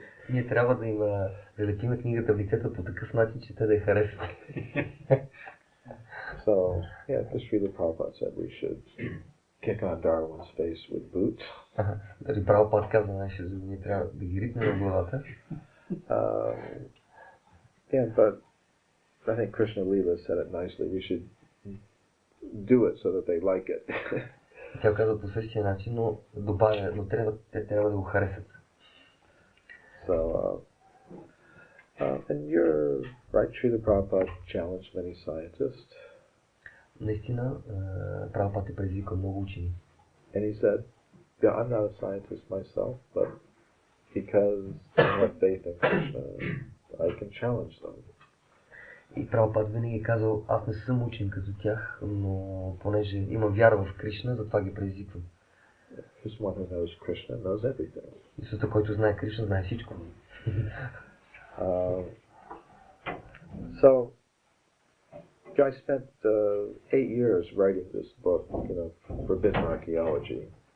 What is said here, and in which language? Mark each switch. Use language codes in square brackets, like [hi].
[bg] Ние трябва да им залепим книгата в лицето по такъв начин, че те да я харесват. [en] So, yeah, Srila Prabhupada said we should kick on Darwin's face with boots. [bg] Дали Прабхупад казва нещо, ние трябва да ги ритнем в главата. [en] Yeah, but I think Krishna Lila said it nicely. We should do it so that they like it. [bg] Тя казва по същия начин, но добавя, но те трябва да го харесат. [en] So, and you're right, Srila Prabhupada challenged many scientists. [bg] Наистина, Прабхупад е предизвикал много учени. [en] And he said, yeah, I'm not a scientist myself, but because I have faith in Krishna, I can challenge them. [bg] И Прабхупад винаги е казал, аз не съм учен като тях, но понеже имам вяра в Кришна, затова ги предизвиквам. [en] Because one who knows Krishna knows everything. [bg] Защото който знае Кришна, знае всичко. [en] So, I spent 8 years writing this book, Forbidden Archaeology.